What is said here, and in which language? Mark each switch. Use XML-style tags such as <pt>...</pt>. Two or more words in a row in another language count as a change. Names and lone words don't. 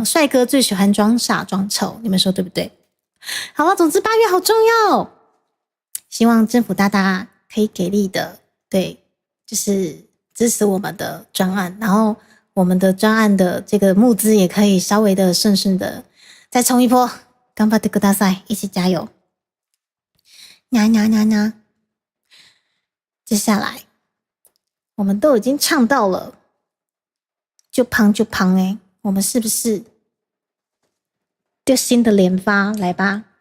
<zh>帅哥最喜欢装傻装丑，你们说对不对？好了，总之8月好重要，希望政府大大可以给力的，对，就是支持我们的专案，然后我们的专案的这个募资也可以稍微的顺的再冲一波，</zh> <ja>頑張ってください，</ja> <zh>一起加油！</zh> <ja>接下来我们都已经唱到了，就胖我们是不是就新的连发来吧？</ja>